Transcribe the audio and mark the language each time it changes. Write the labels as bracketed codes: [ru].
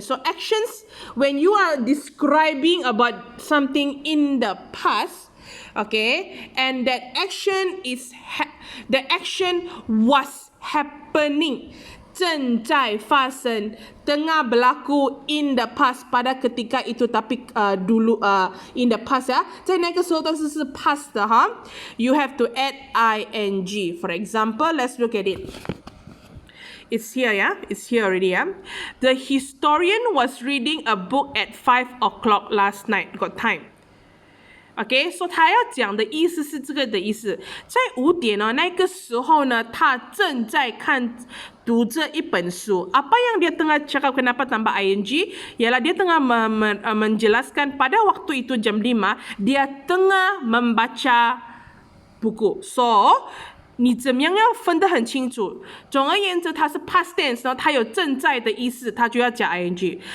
[en] So actions, when you are describing about something in the past, okay, and that action is the action was happening, [zh] 正在发生, [ms] tengah berlaku [en] in the past, [ms] pada ketika itu, tapi dulu [en] in the past [zh] 在那个时候都是 [en] past 的 you have to add ing. For example, let's look at it. It's here, it's here already. The historian was reading a book at 5 o'clock last night. Got time. Okay, so [zh] 他要讲的意思是这个的意思，在5点那个时候呢，他正在读这一本书。 [ms] Apa yang dia tengah cakap, kenapa tambah ing? Ialah dia tengah menjelaskan pada waktu itu jam 5, dia tengah membaca buku. [en] So [zh] 你怎么样要分得很清楚？总而言之，它是 past tense， 然后它有正在的意思，它就要加 ing.